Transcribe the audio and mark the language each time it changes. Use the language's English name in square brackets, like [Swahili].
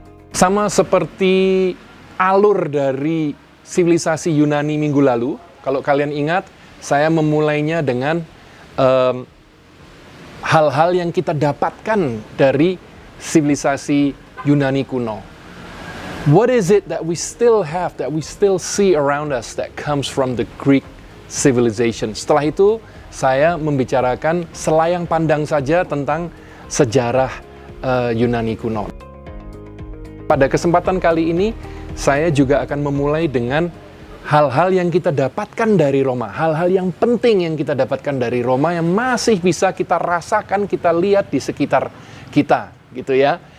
[Indonesian] Sama seperti alur dari sivilisasi Yunani minggu lalu, kalau kalian ingat, saya memulainya dengan hal-hal yang kita dapatkan dari sivilisasi Yunani kuno. [English] What is it that we still have, that we still see around us that comes from the Greek civilization? [Indonesian] Setelah itu, saya membicarakan selayang pandang saja tentang sejarah Yunani kuno. Pada kesempatan kali ini, saya juga akan memulai dengan hal-hal yang kita dapatkan dari Roma, hal-hal yang penting yang kita dapatkan dari Roma yang masih bisa kita rasakan, kita lihat di sekitar kita, gitu ya.